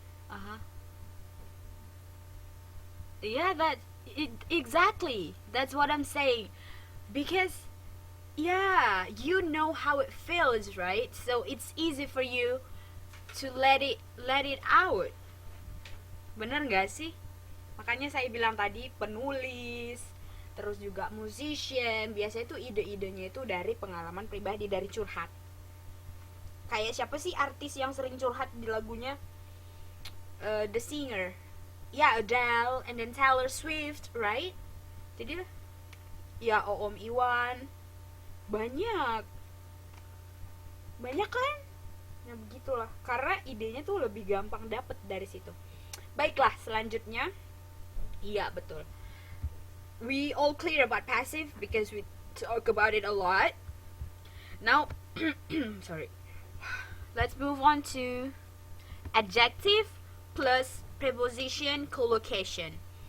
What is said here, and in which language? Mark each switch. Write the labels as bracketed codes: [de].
[en] Uh-huh. Yeah, that Exactly. That's what I'm saying. Because yeah, you know how it feels, right? So it's easy for you to let it out. [id] Bener nggak sih? Makanya saya bilang tadi penulis, terus juga musician, biasanya tuh ide-idenya itu dari pengalaman pribadi, dari curhat. Kayak siapa sih artis yang sering curhat di lagunya? [en] The singer. Ya, Adele, and then Taylor Swift, right? [id] Jadi ya Om Iwan, banyak kan, ya begitulah, karena idenya tuh lebih gampang dapet dari situ. [en] Baiklah, selanjutnya, iya betul, we all clear about passive because we talk about it a lot. Now sorry, let's move on to adjective plus preposition collocation.